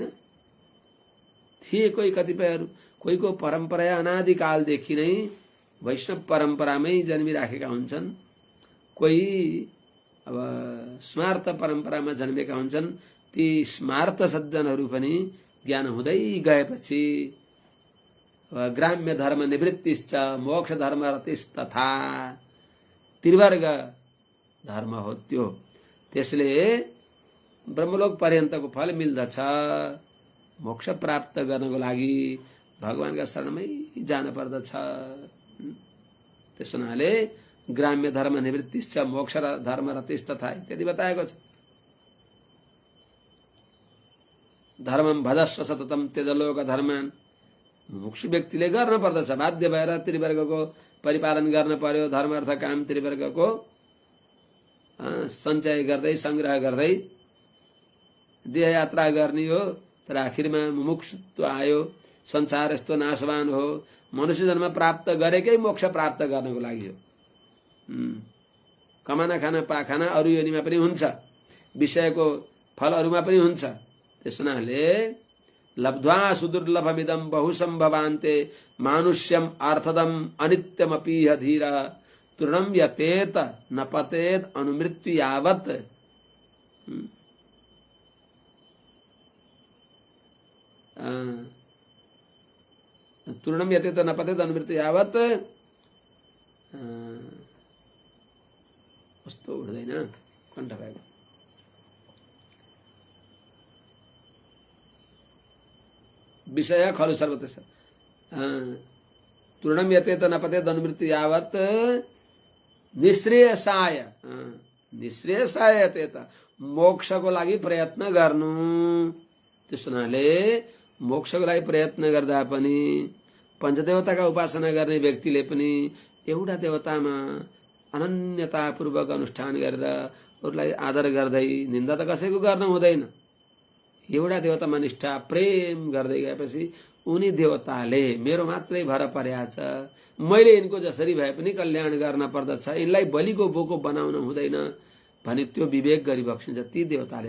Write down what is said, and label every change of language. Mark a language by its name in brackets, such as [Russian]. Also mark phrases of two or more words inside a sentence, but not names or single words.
[Nepali] थिए कोही कतिपयहरू, कोहीको परम्परा अनादिकालदेखि नै वैष्णव परम्परामै जन्मिराखेका हुन्छन्, कोही अब स्मार्त परम्परामा जन्मेका हुन्छन्। ती स्मार्त सज्जनहरू पनि ज्ञान हुँदै गएपछि [Sanskrit] ग्राम्य धर्म निवृत्तिश्च मोक्ष धर्म रतिस्तथा [Nepali] त्रिवर्ग धर्म हो त्यो। त्यसले ब्रह्मलोक पर्यन्तको फल मिल्दछ। मोक्ष प्राप्त गर्नको लागि भगवानका शरणमै जान पर्दछ। त्यसो हुनाले [Sanskrit] ग्राम्य धर्म निवृत्तिश्च मोक्ष धर्म रतिस्तथा [Nepali] इत्यादि बताएको छ। [Sanskrit] धर्मम भजस्व सततम त्यजलोक धर्मान, [Nepali] मुमुक्षु व्यक्तिले गर्न पर्दछ। बाध्य भएर त्रिवर्गको परिपालन गर्न पर्यो। धर्म अर्थ काम त्रिवर्गको सञ्चय गर्दै संग्रह गर्दै देह यात्रा गर्ने हो। तर आखिरमा मुमुक्षुत्व आयो, संसार यस्तो नाशवान हो, मनुष्य जन्म प्राप्त गरेकै मोक्ष प्राप्त गर्नको लागि हो। [Hindi] कमाना खाना पाखाना [Nepali] अरू योनिमा पनि हुन्छ, विषयको फल अरूमा पनि हुन्छ। त्यस हुनाले [Sanskrit] लब्ध्वा सुदुर्लभमिदं बहुसम्भवान्ते मानुष्यम अर्थदम अनित्यमपीह धीर तृणं यतेत न पतेत अनुमृत्यु यावत्। तृणं यतेत न पतेत अनुमृत्यु यावत् [Nepali] कस्तो उठ्दैन कण्ठ भएको। [Sanskrit] विषय खलु सर्वतः तृणं यतेत न पतेत अनुमृत्यु यावत् निश्रेयसाय निश्रेयसाय यतेत [Nepali] मोक्षको लागि प्रयत्न गर्नु। त्यस हुनाले मोक्षको लागि प्रयत्न गर्दा पनि पञ्चदेवताका उपासना गर्ने व्यक्तिले पनि एउटा देवतामा अनन्यतापूर्वक अनुष्ठान गरेर अरूलाई आदर गर्दै, निन्दा त कसैको गर्न हुँदैन, एउटा देवतामा निष्ठा प्रेम गर्दै गएपछि उनी देवताले मेरो मात्रै भर परेका छ, मैले यिनको जसरी भए पनि कल्याण गर्न पर्दछ, यिनलाई बलिको बोको बनाउन हुँदैन भने त्यो विवेक गरिबक्सिन्छ ती देवताले।